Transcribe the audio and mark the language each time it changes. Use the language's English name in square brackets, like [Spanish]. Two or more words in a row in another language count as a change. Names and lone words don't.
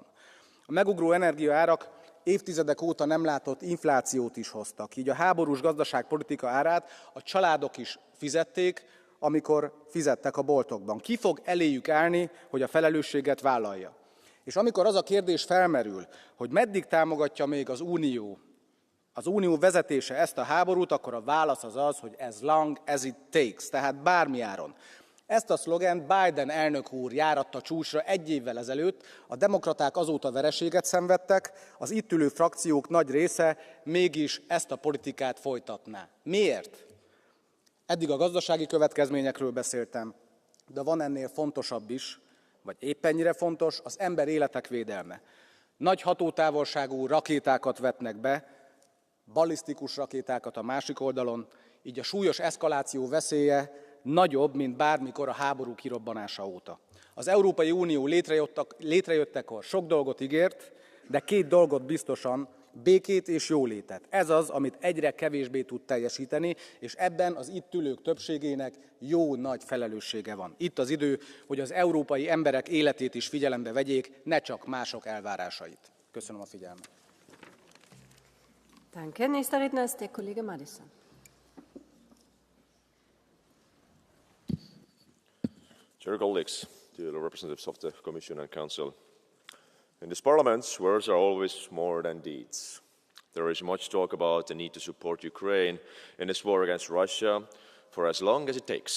[Hungarian] A megugró energiaárak évtizedek óta nem látott inflációt is hoztak, így a háborús gazdaságpolitika árát a családok is fizették, amikor fizettek a boltokban. Ki fog eléjük állni, hogy a felelősséget vállalja? És amikor az a kérdés felmerül, hogy meddig támogatja még az Unió vezetése ezt a háborút, akkor a válasz az az, hogy [English] as long as it takes, [Hungarian] tehát bármi áron. Ezt a szlogent Biden elnök úr járatta csúcsra 1 évvel ezelőtt, a demokraták azóta vereséget szenvedtek, az itt ülő frakciók nagy része mégis ezt a politikát folytatná. Miért? Eddig a gazdasági következményekről beszéltem, de van ennél fontosabb is, vagy épp ennyire fontos, az ember életek védelme. Nagy hatótávolságú rakétákat vetnek be, ballisztikus rakétákat a másik oldalon, így a súlyos eszkaláció veszélye nagyobb, mint bármikor a háború kirobbanása óta. Az Európai Unió létrejöttekor sok dolgot ígért, de 2 dolgot biztosan, békét és jólétet. Ez az, amit egyre kevésbé tud teljesíteni, és ebben az itt ülők többségének jó nagy felelőssége van. Itt az idő, hogy az európai emberek életét is figyelembe vegyék, ne csak mások elvárásait. Köszönöm a figyelmet. [German] Danke. Nächster Redner ist der Kollege Madison. [English] Dear colleagues, dear representatives of the Commission and Council, in this Parliament, words are always more than deeds. There is much talk about the need to support Ukraine in its war against Russia for as long as it takes.